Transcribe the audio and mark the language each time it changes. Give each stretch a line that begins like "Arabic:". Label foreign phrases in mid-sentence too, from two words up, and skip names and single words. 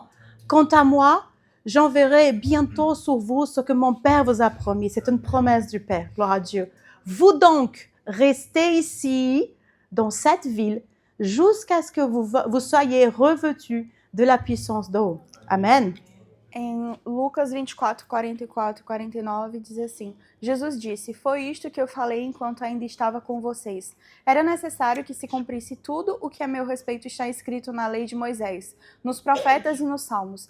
French: Quant à moi, j'enverrai bientôt sur vous ce que mon Père vous a promis. C'est une promesse du Père, gloire à Dieu. Vous donc, restez ici, dans cette ville, jusqu'à ce que vous soyez revêtus de la puissance d'en haut. Amen.
Portuguese: Em Lucas 24, 44 e 49 diz assim: Jesus disse, foi isto que eu falei enquanto ainda estava com vocês. Era necessário que se cumprisse tudo o que a meu respeito está escrito na lei de Moisés, nos profetas e nos salmos.